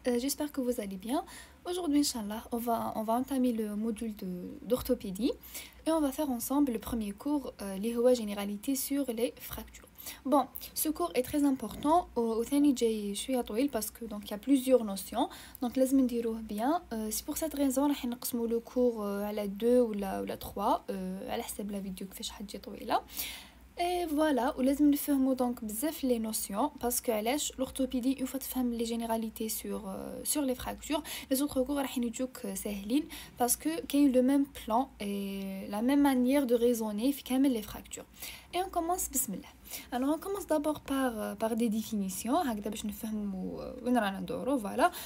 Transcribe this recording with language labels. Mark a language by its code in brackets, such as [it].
[fr] J'espère que vous allez bien. Aujourd'hui, Inch'Allah, on va entamer le module d'orthopédie et on va faire ensemble le premier cours, les généralité sur les fractures. Bon, ce cours est très important au [ar] ثاني جاي شوية طويل [fr] parce que donc il y a plusieurs notions. [ar] Donc لازم نديروه [fr] bien. C'est pour cette raison [ar] راح نقسموا [fr] le cours [ar] على 2 ولا 3 على حسب [fr] la vidéo [ar] كيفاش حتجي طويلة. [fr] Et voilà, [ar] ولازم نفهموا [fr] donc [ar] بزاف [fr] les notions parce que [ar] علاش [fr] l'orthopédie une fois [ar] تفهم [fr] les généralités sur les fractures, les autres cours [ar] راح يجوك ساهلين [fr] parce que [ar] كاين [fr] le même plan et la même manière de raisonner [ar] في كامل [fr] les fractures. Et on commence bismillah. Alors on commence d'abord par des définitions [ar] هكذا باش نفهموا وين رانا ندورو. [fr] Voilà.